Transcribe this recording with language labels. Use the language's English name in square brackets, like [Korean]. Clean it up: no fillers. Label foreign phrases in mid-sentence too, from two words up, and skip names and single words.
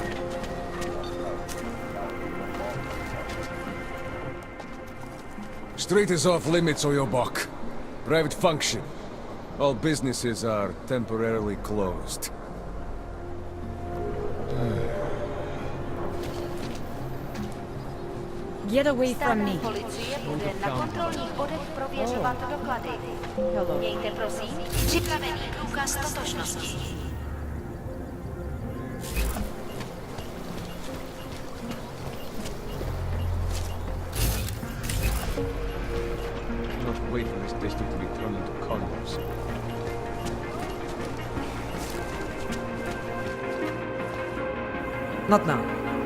[English] Street is off limits, Oyobok. Private function. All businesses are temporarily closed. Get away from me. [Czech] Policie bude na kontrolních bodech prověřovat doklady. Mějte prosím připravený průkaz totožnosti. [English] Do not wait for this district to be turned into condos. Not now.